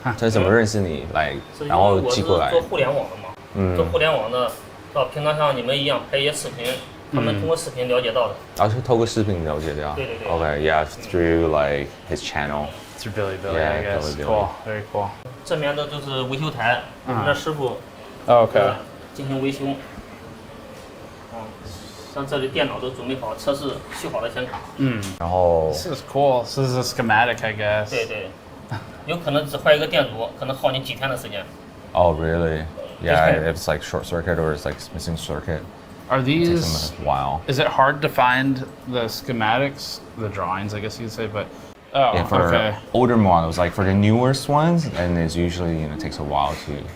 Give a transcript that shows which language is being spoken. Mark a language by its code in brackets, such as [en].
[zh] 他怎么认识你来，然后寄过来？我是做互联网的嘛，做互联网的，平常像你们一样拍一些视频，他们通过视频了解到的。是透过视频了解到。对对对。 [en] Okay, yeah, through like his channel. Through Billy, yeah, I guess. Billy. Cool, very cool. [zh] 这面的就是维修台，我们的师傅。 [en] OK。 [zh] 进行维修。像这里电脑都准备好，测试修好的显卡。然后。 [en] This is cool. This is a schematic, I guess. [zh] 对对，有可能只坏一个电阻，可能耗你几天的时间。 [en] Oh really? Yeah, if it's like short circuit or it's like missing circuit. Are these? It takes them a while. Is it hard to find the schematics, the drawings, I guess you'd say, but. Oh, yeah, for okay. older models, like for the newest ones, and it's usually takes a while to.